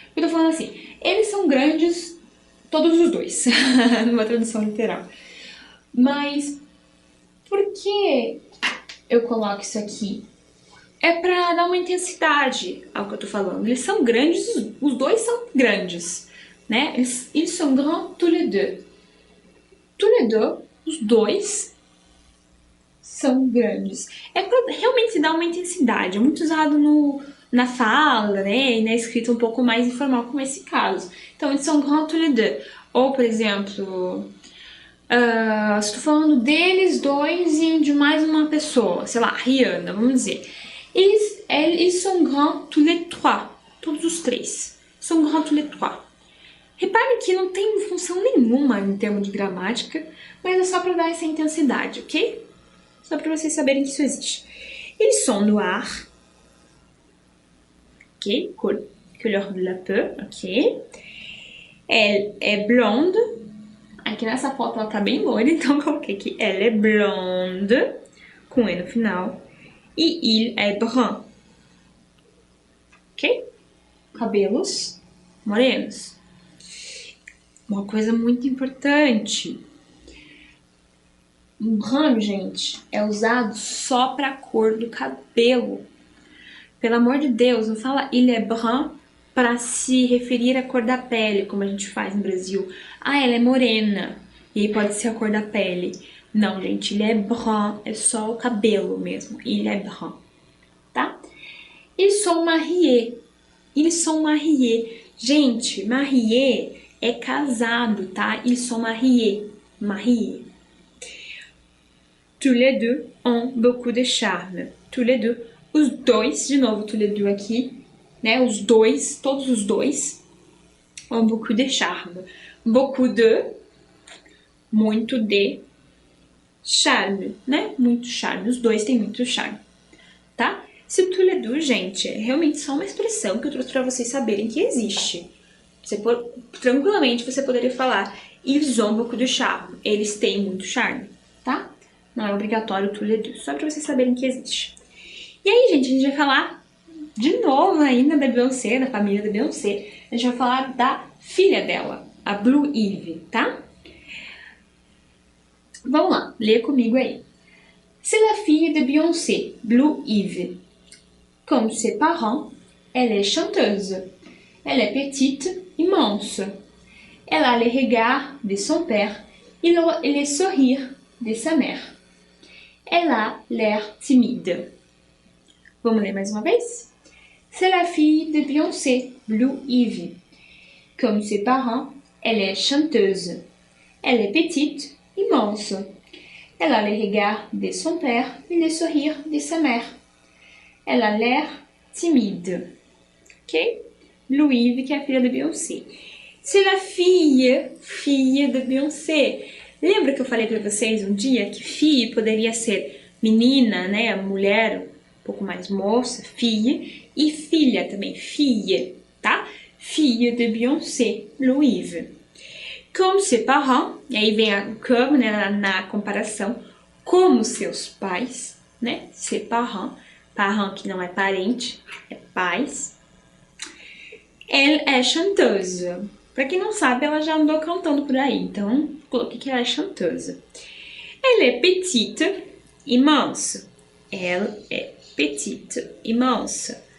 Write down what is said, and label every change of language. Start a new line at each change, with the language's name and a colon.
Portuguese: Eu tô falando assim, eles são grandes, todos os dois, numa tradução literal. Mas por que eu coloco isso aqui? É pra dar uma intensidade ao que eu tô falando. Eles são grandes, os dois são grandes, né?
French: Ils sont grands tous les deux. Tous les deux,
Portuguese: os dois, são grandes. É pra realmente se dar uma intensidade. É muito usado na fala, né? E na escrita um pouco mais informal, como esse caso. Então,
French: ils sont grands tous les deux.
Portuguese: Ou, por exemplo, estou falando deles dois e de mais uma pessoa. Sei lá, Rihanna, vamos dizer.
French: Ils sont grands tous les trois.
Portuguese: Todos os três.
French: Sont grands tous les trois.
Portuguese: Repare que não tem função nenhuma em termos de gramática, mas é só para dar essa intensidade, ok? Só para vocês saberem que isso existe.
French: Ils sont noirs. Ok, couleur de la peau, ok. Elle est blonde.
Portuguese: Aqui nessa foto ela tá bem loira, então eu coloquei aqui.
French: Elle est blonde,
Portuguese: com E no final.
French: E il est brun. Ok?
Portuguese: Cabelos morenos. Uma coisa muito importante. Brun, gente, é usado só para a cor do cabelo. Pelo amor de Deus, não fala
French: il est brun
Portuguese: para se referir à cor da pele, como a gente faz no Brasil. Ah, ela é morena, e aí pode ser a cor da pele. Não, gente,
French: il est brun
Portuguese: é só o cabelo mesmo.
French: Il est brun, tá? Ils sont mariés. Ils sont mariés.
Portuguese: Gente, mariés é casado, tá?
French: Ils sont mariés. Mariés. Tous les deux ont beaucoup de charme. Tous les deux.
Portuguese: Os dois, de novo,
French: tous les deux
Portuguese: aqui, né? Os dois, todos os dois,
French: ont beaucoup de charme. Beaucoup de,
Portuguese: muito de, charme, né? Muito charme. Os dois têm muito charme, tá? Se
French: tous les deux,
Portuguese: gente, é realmente só uma expressão que eu trouxe para vocês saberem que existe. Tranquilamente você poderia falar
French: ils ont beaucoup de charme.
Portuguese: Eles têm muito charme, tá? Não é obrigatório
French: tous les deux,
Portuguese: só para vocês saberem que existe. E aí, gente, a gente vai falar de novo ainda da Beyoncé, da família da Beyoncé. A gente vai falar da filha dela, a Blue Ivy, tá? Vamos lá, lê comigo aí.
French: C'est la fille de Beyoncé, Blue Ivy. Comme ses parents, elle est chanteuse. Elle est petite, immense. Elle a les regards de son père et les sourires de sa mère. Elle a l'air timide.
Portuguese: Vamos ler mais uma vez?
French: C'est la fille de Beyoncé, Blue Ivy. Comme ses parents, elle est chanteuse. Elle est petite, immense. Elle a les regards de son père et les sourires de sa mère. Elle a l'air timide. Ok?
Portuguese: Blue Ivy, que é a filha da Beyoncé.
French: C'est la fille,
Portuguese: filha de Beyoncé. Lembra que eu falei para vocês um dia que fille poderia ser menina, né? Mulher, um pouco mais moça, fille. E filha também, fille, tá?
French: Fille de Beyoncé, Blue Ivy. Comme ses parents,
Portuguese: e aí vem a comme, né, na comparação, como seus pais, né?
French: Ses parents,
Portuguese: parent que não é parente, é pais.
French: Elle est chanteuse.
Portuguese: Pra quem não sabe, ela já andou cantando por aí, então coloquei que ela é chanteuse.
French: Elle est petite, immense. Elle est petite, immense.